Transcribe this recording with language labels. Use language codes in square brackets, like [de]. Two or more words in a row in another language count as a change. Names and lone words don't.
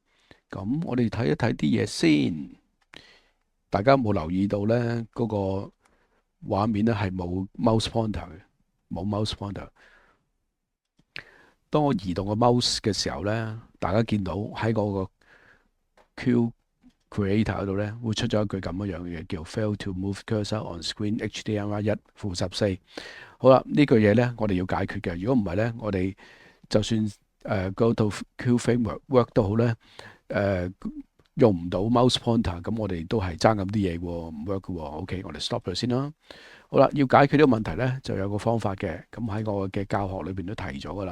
[yue] 咁我哋睇一睇啲嘢先。大家有冇留意到咧？嗰個畫面咧係冇 [en] mouse pointer [yue] 嘅，冇 [en] mouse pointer。 [yue] 當我移動個 mouse 嘅時候咧，大家見到喺嗰個 Q Creator 嗰度咧，會出咗一句咁樣嘅嘢，叫 [en] Fail to move cursor on screen HDMI 1-14。 [yue] 好啦，呢句嘢咧，我哋要解決嘅。如果唔係咧，我哋就算嗰套 Q framework work 都好咧，用唔到 mouse pointer，咁我哋都係爭咁啲嘢喎，唔 work 嘅喎。OK，我哋 stop 佢先啦。好啦，要解決呢個問題咧，就有個方法嘅。咁喺我嘅教學裏邊都提咗噶啦。